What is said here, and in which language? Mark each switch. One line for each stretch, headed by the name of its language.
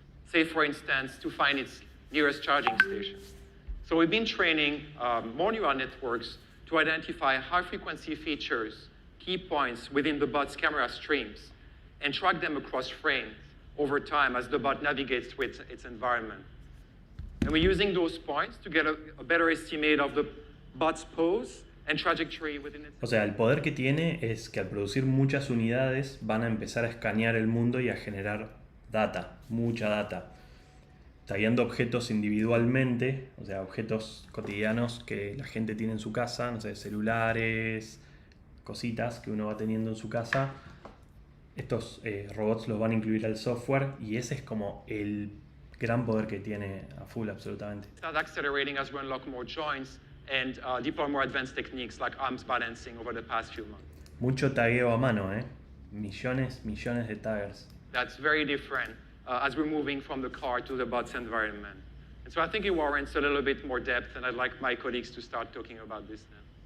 English: Say, for instance, to find its nearest charging station. So we've been training more neural networks to identify high-frequency features, key points within the bot's camera streams, and track them across frames over time as the bot navigates through its environment. And we're using those points to get a better estimate of the bot's pose and trajectory within its...
Spanish: O sea, el poder que tiene es que al producir muchas unidades van a empezar a escanear el mundo y a generar data, mucha data. Tagueando objetos individualmente, o sea, objetos cotidianos que la gente tiene en su casa, no sé, celulares, cositas que uno va teniendo en su casa, estos robots los van a incluir al software y ese es como el gran poder que tiene a full absolutamente.
English: Start accelerating as we unlock more joints and deploy more advanced techniques like arms balancing over the past few months.
Spanish: Mucho tagueo a mano, millones de taggers.
English: That's very different as we're moving from the car to the bots environment. And so I think it warrants a little bit more depth, and I'd like my colleagues to start talking about this now.